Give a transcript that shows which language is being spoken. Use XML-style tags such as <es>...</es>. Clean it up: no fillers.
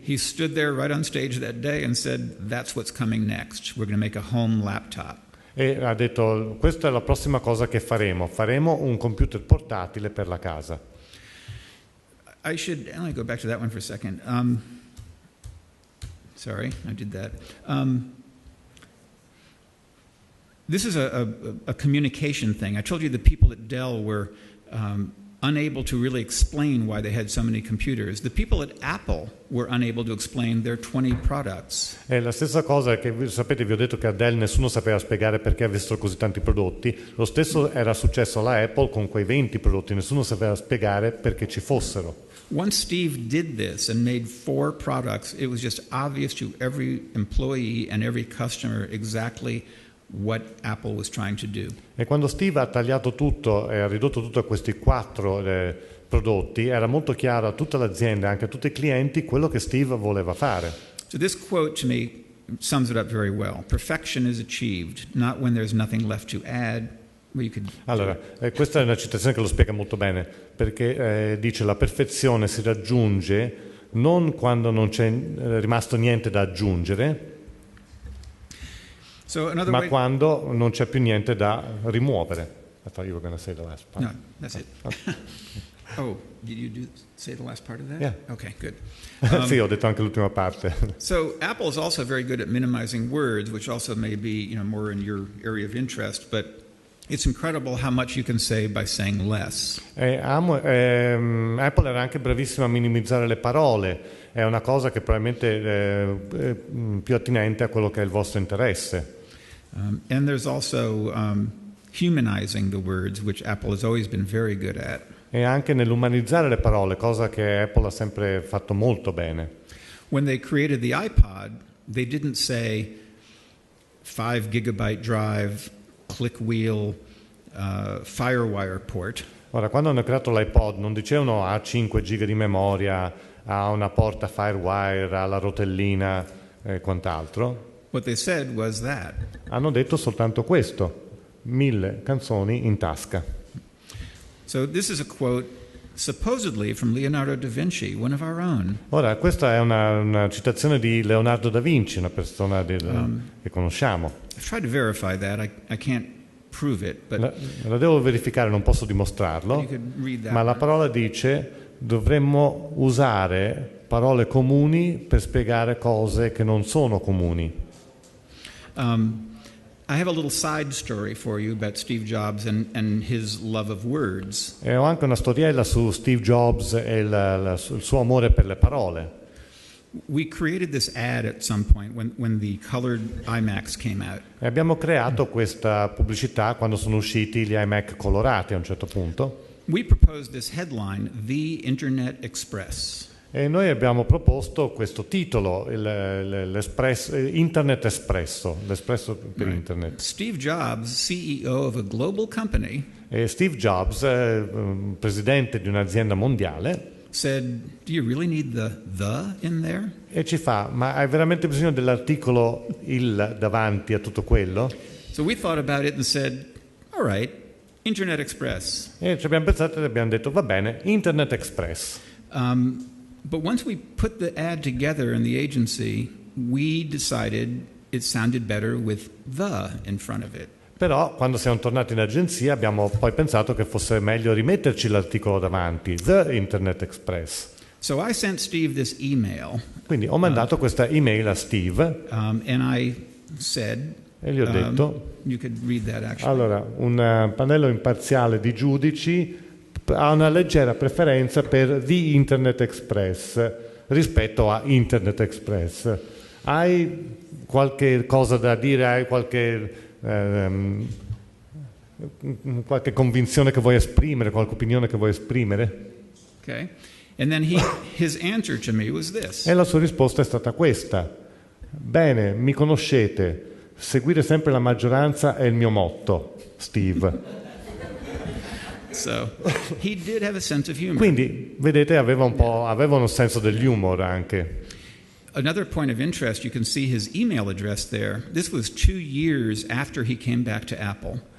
<en>he stood there right on stage that day and said, that's what's coming next. We're going to make a home laptop.</en> <it>e ha detto: questa è la prossima cosa che faremo un computer portatile per la casa.</it> <en>Let me go back to that one for a second. Sorry, I did that. This is a communication thing. I told you the people at Dell were unable to really explain why they had so many computers. The people at Apple were unable to explain their 20 products.</en> <it>È la stessa cosa che, sapete, vi ho detto che a Dell nessuno sapeva spiegare perché avessero così tanti prodotti. Lo stesso era successo alla Apple con quei 20 prodotti, nessuno sapeva spiegare perché ci fossero.</it> <en>Once Steve did this and made 4 products, it was just obvious to every employee and every customer exactly what Apple was trying to do.</en> <it>E quando Steve ha tagliato tutto e ha ridotto tutto a questi 4 prodotti, era molto chiaro a tutta l'azienda, anche a tutti i clienti, quello che Steve voleva fare.</it> <en>So this quote to me sums it up very well. Perfection is achieved, not when there's nothing left to add.</en> <it>Allora, questa è una citazione che lo spiega molto bene, perché dice: la perfezione si raggiunge non quando non c'è rimasto niente da aggiungere, ma quando non c'è più niente da rimuovere.</it> <en>I thought you were going to say the last part. No, that's it. Oh, did you say the last part of that? Yeah. Okay, good.</en> <it>Sì, ho detto anche l'ultima parte.</it> <en>So Apple is also very good at minimizing words, which also may be, more in your area of interest, but it's incredible how much you can say by saying less.</en> <it>Apple era anche bravissima a minimizzare le parole, è una cosa che probabilmente è più attinente a quello che è il vostro interesse.</it> <en>And there's also humanizing the words, which Apple has always been very good at.</en> <it>E anche nell'umanizzare le parole, cosa che Apple ha sempre fatto molto bene.</it> <en>When they created the iPod, they didn't say 5 gigabyte drive, click wheel, Firewire port.</en> <it>Ora, quando hanno creato l'iPod non dicevano ha 5 giga di memoria, ha una porta Firewire, ha la rotellina e quant'altro.</it> <en>What they said was that.</en> <it>Hanno detto soltanto questo: 1000 canzoni in tasca.</it> <en>So this is a quote supposedly from Leonardo da Vinci, one of our own.</en> <it>Ora, questa è una citazione di Leonardo da Vinci, una persona che conosciamo.</it> <en>I've tried to verify that. I can't prove it, but</en> <it>la devo verificare, non posso dimostrarlo, ma la parola dice: dovremmo usare parole comuni per spiegare cose che non sono comuni.</it> <en>I have a little side story for you about Steve Jobs and his love of words.</en> <it>E ho anche una storiella su Steve Jobs e il suo amore per le parole.</it> <en>We created this ad at some point when the colored iMacs came out.</en> <it>E abbiamo creato questa pubblicità quando sono usciti gli iMac colorati a un certo punto.</it> <en>We proposed this headline, The Internet Express.</en> <it>E noi abbiamo proposto questo titolo, Internet Espresso, l'espresso per Internet.</it> <en>Steve Jobs, CEO of a global company,</en> <it>e Steve Jobs, presidente di un'azienda mondiale,</it> <en>said, "Do you really need the in there?"</en> <it>E ci fa: ma hai veramente bisogno dell'articolo il davanti a tutto quello?</it> <en>So we thought about it and said, "All right, Internet Express."</en> <it>E ci abbiamo pensato e abbiamo detto: va bene, Internet Express.</it> <en>But once we put the ad together in the agency, we decided it sounded better with the in front of it.</en> <it>Però quando siamo tornati in agenzia abbiamo poi pensato che fosse meglio rimetterci l'articolo davanti, The Internet Express.</it> <en>So I sent Steve this email.</en> <it>Quindi ho mandato questa email a Steve</it> <en>And I said,</en> <it>e gli ho detto,</it> <en>you could read that actually.</en> <it>allora, un pannello imparziale di giudici ha una leggera preferenza per The Internet Express rispetto a Internet Express. Hai qualche cosa da dire? Hai qualche convinzione che vuoi esprimere, qualche opinione che vuoi esprimere?</it> <en>Okay. And then his answer to me was this.</en> <it>E la sua risposta è stata questa: bene, mi conoscete, seguire sempre la maggioranza è il mio motto, Steve.</it> <en>So he did have a sense of humor.</en> <it>Quindi, vedete, aveva uno senso dell'humor anche.</it> <en>Another point of interest, you can see his email address there. This was 2 years after he came back to Apple.</en>